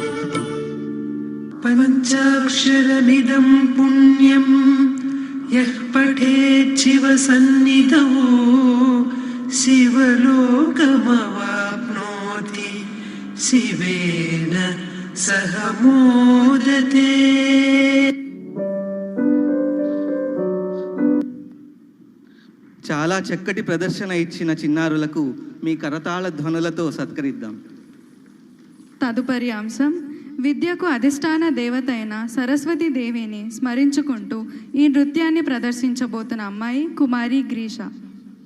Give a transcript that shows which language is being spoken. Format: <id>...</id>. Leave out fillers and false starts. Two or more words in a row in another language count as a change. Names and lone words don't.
<sa>पंचाक्षरमिदं पुण्यं यः पठेत् शिवसन्निधौ शिवलोकमवाप्नोति शिवेन सह मोदते।</sa> <te>చాలా చక్కటి ప్రదర్శన ఇచ్చిన చిన్నారులకు మీ కరతాళ ధ్వనులతో సత్కరిద్దాం. తదుపరి అంశం విద్యకు అధిష్టాన దేవత అయిన సరస్వతి దేవిని స్మరించుకుంటూ ఈ నృత్యాన్ని ప్రదర్శించబోతున్న అమ్మాయి కుమారి గ్రీష.</te>